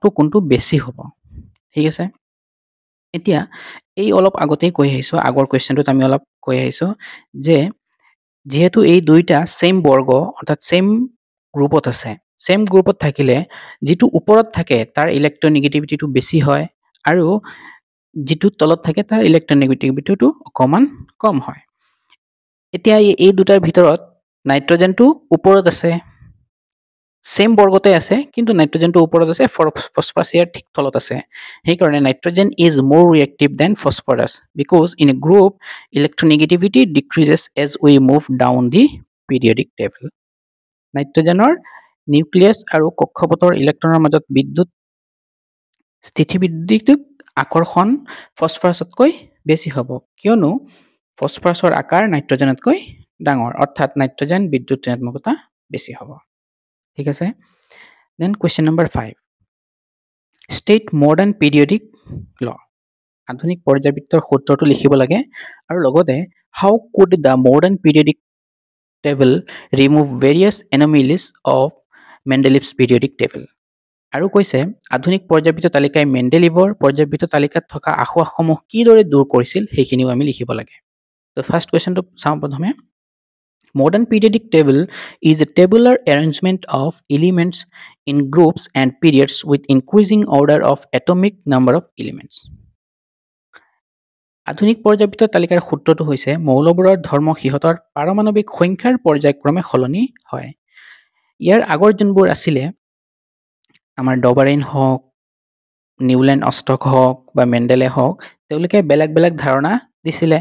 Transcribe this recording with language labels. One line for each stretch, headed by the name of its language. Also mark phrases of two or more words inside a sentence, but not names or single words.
Assamese: কোনটো বেছি হ'ব ঠিক আছে এতিয়া এই অলপ আগতেই কৈ আহিছো আগৰ কোৱেশ্চনটোত আমি অলপ কৈ আহিছো যে যেহেতু এই দুইটা সেম বৰ্গ অৰ্থাৎ সেম গ্ৰুপত আছে সেম গ্ৰুপত থাকিলে যেটো ওপৰত থাকে তাৰ ইলেক্ট্ৰোনেগেটিভিটিটো বেছি হয় আৰু যেটো তলত থাকে তাৰ ইলেক্ট্ৰোনেগেটিভিটিটো অকমান কম হয় এতিয়া এই দুটাৰ ভিতৰত নাইট্ৰজেনটো ওপৰত আছে সেম বৰ্গতে আছে কিন্তু নাইট্ৰজেনটো ওপৰত আছে ফসফৰাছ ইয়াৰ ঠিক তলত আছে সেই কাৰণে নাইট্ৰজেন
English: is more reactive than phosphorus because in a group electronegativity decreases as we move down the periodic table
Assamese: নাইট্ৰজেনৰ নিউক্লিয়াছ আৰু কক্ষপথৰ ইলেক্ট্ৰনৰ মাজত বিদ্যুৎ স্থিতিবিদ্যুৎ আকৰ্ষণ ফসফৰাছতকৈ বেছি হ'ব কিয়নো ফসফৰাছৰ আকাৰ নাইট্ৰজেনতকৈ ডাঙৰ অৰ্থাৎ নাইট্ৰজেন বিদ্যুৎ ঋণাত্মকতা বেছি হ'ব ঠিক আছে
English: then question number 5 state modern periodic law
Assamese: আধুনিক পৰ্যায়বৃত্তৰ সূত্ৰটো লিখিব লাগে আৰু লগতে
English: how could the modern periodic table remove various anomalies of Mendeleev's periodic table
Assamese: আৰু কৈছে আধুনিক পৰ্যায়বৃত্ত তালিকাই মেন্ডেলিভৰ পৰ্যায়বৃত্ত তালিকাত থকা আসোৱাহসমূহ কিদৰে দূৰ কৰিছিল সেইখিনিও আমি লিখিব লাগে তো ফাৰ্স্ট কোৱেশ্চনটো চাওঁ প্ৰথমে
English: Modern periodic table is a tabular arrangement of elements in groups and periods with increasing order of atomic number of elements.
Assamese: আধুনিক পৰ্যায়বৃত্ত তালিকাৰ সূত্ৰটো হৈছে মৌলবোৰৰ ধৰ্ম সিহঁতৰ পাৰমাণৱিক সংখ্যাৰ পৰ্যায়ক্ৰমে সলনি হয়। ইয়াৰ আগৰ যোনবোৰ আছিলে আমাৰ ডবাৰেইন হওক, নিউলেণ্ড অষ্টক হওক বা মেণ্ডেলে হওক, তেওঁলোকে বেলেগ বেলেগ ধাৰণা দিছিলে।